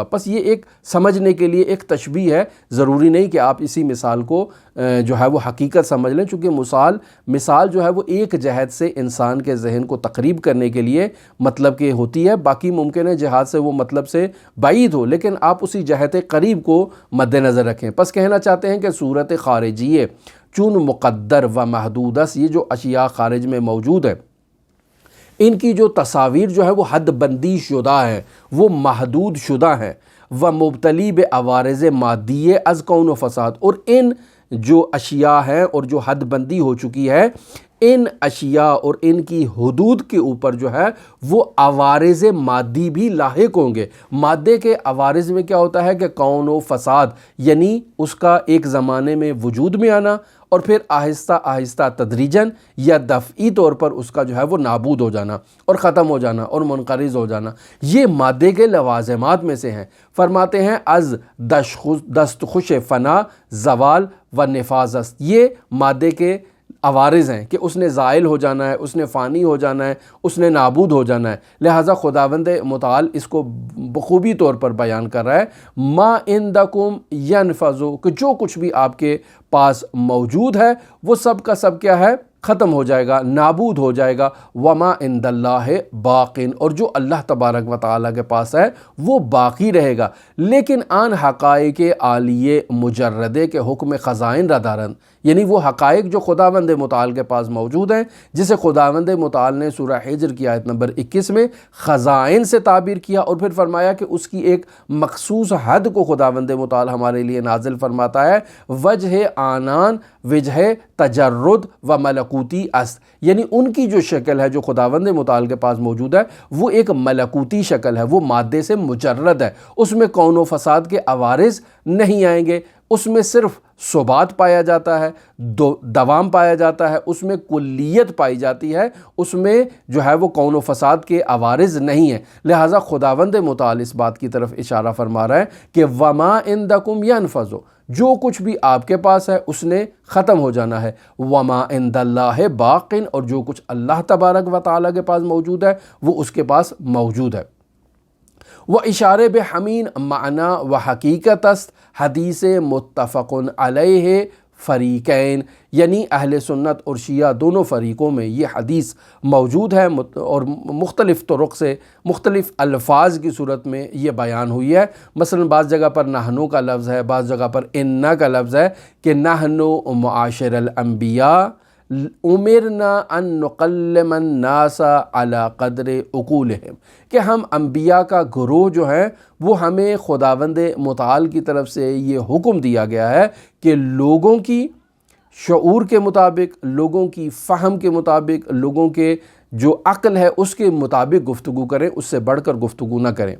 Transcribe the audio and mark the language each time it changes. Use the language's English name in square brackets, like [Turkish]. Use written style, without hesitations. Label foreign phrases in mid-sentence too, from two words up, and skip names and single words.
[Urdu] پس یہ ایک سمجھنے کے لیے ایک تشبیہ ہے، ضروری نہیں کہ آپ اسی مثال کو جو ہے وہ حقیقت سمجھ لیں، چونکہ مثال جو ہے وہ ایک جہت سے انسان کے ذہن کو تقریب کرنے کے لیے مطلب کہ ہوتی ہے، باقی ممکن ہے جہاد سے وہ مطلب سے بعید ہو، لیکن آپ اسی جہت قریب کو مد نظر رکھیں۔ پس کہنا چاہتے ہیں کہ [Persian] صورت خارجیہ چون مقدر و محدود است، [Urdu] یہ جو اشیاء خارج میں موجود ہے ان کی جو تصاویر جو ہے وہ حد بندی شدہ ہے، وہ محدود شدہ ہے، [Persian] و مبتلی بعوارض مادیہ از کون و فساد، [Urdu] اور ان جو اشیاء ہیں اور جو حد بندی ہو چکی ہے، ان اشیاء اور ان کی حدود کے اوپر جو ہے وہ عوارض مادی بھی لاحق ہوں گے۔ مادے کے عوارض میں کیا ہوتا ہے کہ کون و فساد، یعنی اس کا ایک زمانے میں وجود میں آنا اور پھر آہستہ آہستہ تدریجاً یا دفعی طور پر اس کا جو ہے وہ نابود ہو جانا اور ختم ہو جانا اور منقرض ہو جانا، یہ مادے کے لوازمات میں سے ہیں۔ فرماتے ہیں [Persian] از دستخوش فنا زوال و نفاذ است، [Urdu] یہ مادے کے عوارض ہیں کہ اس نے زائل ہو جانا ہے، اس نے فانی ہو جانا ہے، اس نے نابود ہو جانا ہے۔ لہٰذا خداوند متعال اس کو بخوبی طور پر بیان کر رہا ہے، [Arabic] ما عندکم ینفذ، [Urdu] کہ جو کچھ بھی آپ کے پاس موجود ہے وہ سب کا سب کیا ہے، ختم ہو جائے گا، نابود ہو جائے گا۔ [Arabic] وما عند اللہ باق، [Urdu] اور جو اللہ تبارک و تعالیٰ کے پاس ہے وہ باقی رہے گا۔ [Persian] لیکن آن حقائق عالیہ مجردے کے حکم خزائن را دارند، [Urdu] یعنی وہ حقائق جو خداوند متعال کے پاس موجود ہیں، جسے خداوند متعال نے سورہ حجر کی آیت نمبر 21 میں خزائن سے تعبیر کیا، اور پھر فرمایا کہ اس کی ایک مخصوص حد کو خداوند متعال ہمارے لیے نازل فرماتا ہے، [Persian] وجہ آنان وجہ تجرد و ملکوتی است، [Urdu] یعنی ان کی جو شکل ہے جو خداوند متعال کے پاس موجود ہے وہ ایک ملکوتی شکل ہے، وہ مادے سے مجرد ہے، اس میں کون و فساد کے عوارض نہیں آئیں گے، اس میں صرف ثبات پایا جاتا ہے، دوام پایا جاتا ہے، اس میں کلیت پائی جاتی ہے، اس میں جو ہے وہ کون و فساد کے عوارض نہیں ہیں۔ لہٰذا خداوند متعال اس بات کی طرف اشارہ فرما رہا ہے کہ [Arabic] وما عندکم ینفذ، [Urdu] جو کچھ بھی آپ کے پاس ہے اس نے ختم ہو جانا ہے، [Arabic] وما عند اللہ باق، [Urdu] اور جو کچھ اللہ تبارک و تعالیٰ کے پاس موجود ہے وہ اس کے پاس موجود ہے۔ [Persian] وہ اشارے بحمین معنی و حقیقت است حدیث متفق علیہ فریقین، [Urdu] یعنی اہل سنت اور شیعہ دونوں فریقوں میں یہ حدیث موجود ہے اور مختلف طرق سے مختلف الفاظ کی صورت میں یہ بیان ہوئی ہے۔ مثلا بعض جگہ پر نحنو کا لفظ ہے، بعض جگہ پر انا کا لفظ ہے کہ [Arabic] نحنو معاشر الانبیاء امرنا ان نقلم الناس علی قدر عقولہم، [Urdu] کہ ہم انبیاء کا گروہ جو ہیں وہ ہمیں خداوند متعال کی طرف سے یہ حکم دیا گیا ہے کہ لوگوں کی شعور کے مطابق، لوگوں کی فہم کے مطابق، لوگوں کے جو عقل ہے اس کے مطابق گفتگو کریں، اس سے بڑھ کر گفتگو نہ کریں۔